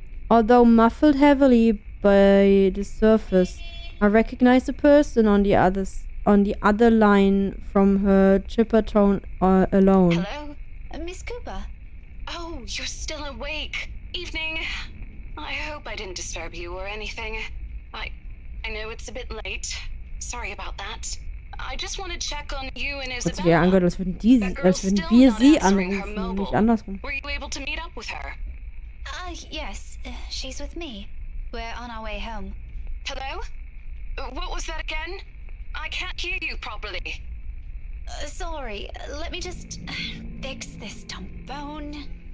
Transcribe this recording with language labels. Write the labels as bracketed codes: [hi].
[en] Although muffled heavily by the surface, I recognize the person on the other line from her chipper tone alone. Hello? Miss Cooper? Oh, you're still awake. Evening. I hope I didn't disturb you or anything. I know it's a bit late. Sorry about that. I just want to check on you and [de] Hat sich Isabella. ja angehört, als würden wir sie anrufen, nicht andersrum. [en] Were you able to meet up with her? Yes. She's with me. We're on our way home. Hello? What was that again? I can't hear you properly. Sorry. Let me just fix this dumb phone.